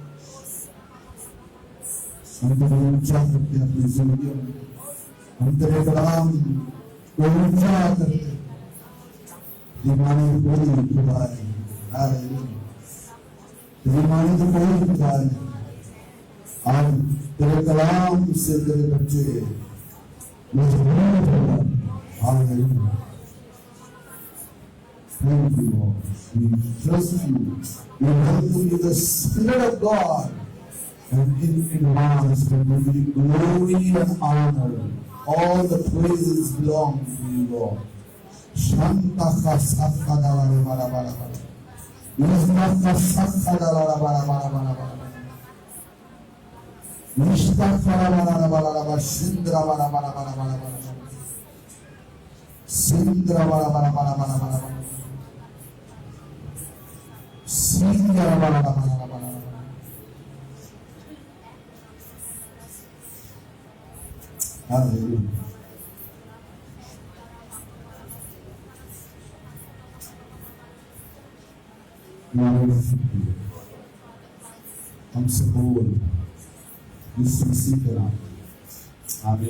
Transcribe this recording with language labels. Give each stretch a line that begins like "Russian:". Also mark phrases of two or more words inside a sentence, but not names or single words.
Hindi: हम तो ऊंचा करते हैं अपनी जिंदगी में, हम तेरे कलाम को ऊंचा करते, दीवाने कोई खुदा नहीं, दीवाने तो कोई खुदा नहीं। आज तेरे कलाम से तेरे बच्चे मजबूत होगा।
English: हालेलुया। Thank you, Lord. We trust you. We welcome you, the Spirit of God. And in advance, we give you glory and honor. All the praises belong to you, Lord. Shanta chasakha dalare bara bara bara. Yizna chasakha dalare bara bara bara bara. Nishta bara bara bara bara. Sindra bara bara bara bara bara. Sindra bara bara bara bara bara. Sindra bara bara bara bara. Hallelujah.
Hindi: हम सब बोल यीशु मसीह के नाम, आमीन।